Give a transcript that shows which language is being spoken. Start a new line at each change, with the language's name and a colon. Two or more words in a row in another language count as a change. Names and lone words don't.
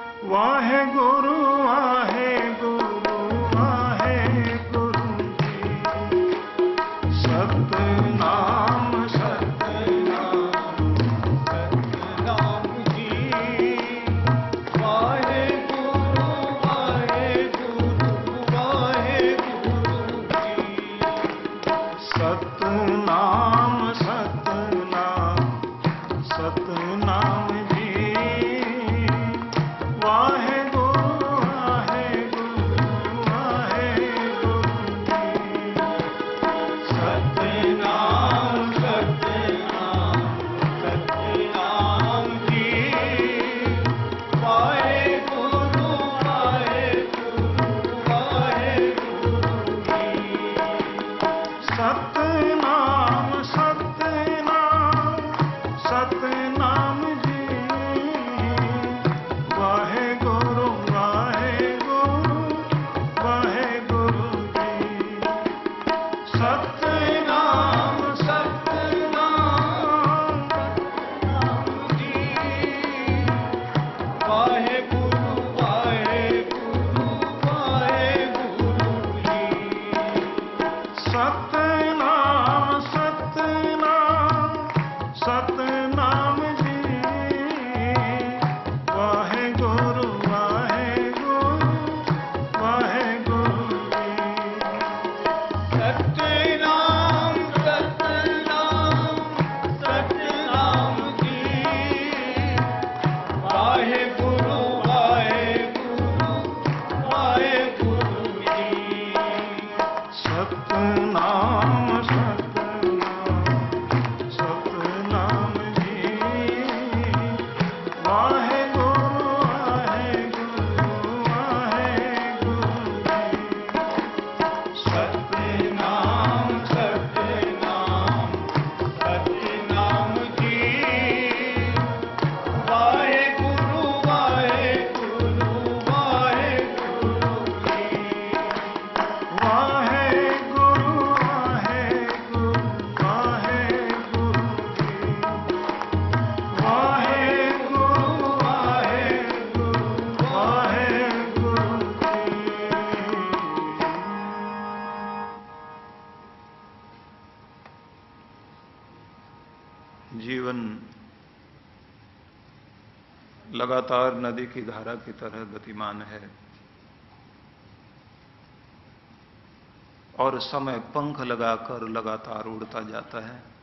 Hindi: वाहे गुरु वाहे गुरु वाहे गुरु जी। सतनाम सतनाम सतनाम जी। वाहे गुरु वाहे गुरु वाहे गुरु जी। सतनाम सतनाम सतनाम जी। वाहे गुरु वाहे गुरु वाहे गुरु जी। सतनाम सतनाम सतनाम जी। वाहे गुरु वाहे गुरु वाहे गुरु जी। सतनाम सतनाम सतनाम जी। वाहे गुरु वाहे गुरु वाहे गुरु जी। सतनाम सतनाम सतनाम जी। वाहे गुरु वाहे गुरु वाहे गुरु जी। सतनाम सतनाम सतनाम जी। वाहे गुरु वाहे गुरु वाहे गुरु जी। सतनाम सतनाम सतनाम जी। वाहे गुरु वाहे गुरु वाहे गुरु जी। सतनाम सतनाम सतनाम जी। वाहे गुरु वाहे गुरु वाहे गुरु जी। सतनाम सतनाम सतनाम जी। वाहे गुरु वाहे गुरु वाहे गुरु जी। वाहे गुरु वाहे गुरु वाहे गुरु जी। वाहे गुरु वाहे गुरु वाहे गुरु जी। जीवन लगातार नदी की धारा की तरह गतिमान है और समय पंख लगाकर लगातार उड़ता जाता है।